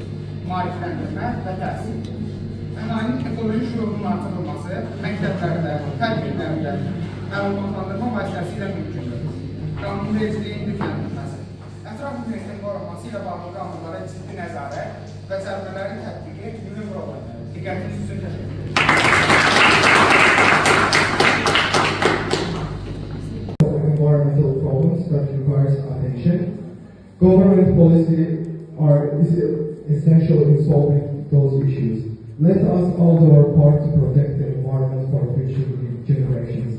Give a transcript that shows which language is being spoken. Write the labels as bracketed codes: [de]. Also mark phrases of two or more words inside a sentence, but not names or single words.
[az] Maarifləndirmə və təhsil. Ənayin ekoloji şuurunun artırılması məktəblərdə, tədbirlərdə, məlumatlandırma vasitəsilə mümkündür. Qanunvericiliyin gücləndirilməsi, ətraf mühitin qorunması ilə bağlı qanunlara ciddi nəzarət və cərimələrin tətbiqi mühüm rol oynayır. Diqqətiniz üçün təşəkkür edirəm. [en] Environmental problems that requires attention. Government policy is essential in solving those issues. Let us all do our part to protect the environment for future generations.